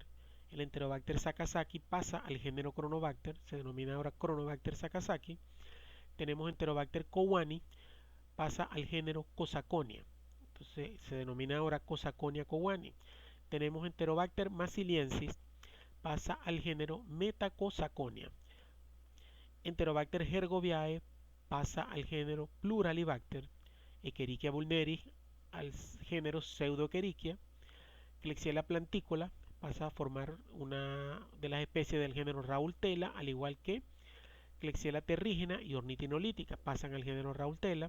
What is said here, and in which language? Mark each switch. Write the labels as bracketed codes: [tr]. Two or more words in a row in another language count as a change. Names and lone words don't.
[es] El Enterobacter sakazaki pasa al género Cronobacter, se denomina ahora Cronobacter sakazaki. Tenemos Enterobacter cowani, pasa al género Cosaconia, entonces se denomina ahora Cosaconia cowani. Tenemos Enterobacter massiliensis, pasa al género Metacosaconia. Enterobacter hergoviae pasa al género Pluralibacter. Escherichia vulneris al género Pseudoescherichia. Klebsiella planticola pasa a formar una de las especies del género Rautelia, al igual que Klebsiella terrígena y ornitinolítica pasan al género Rautelia.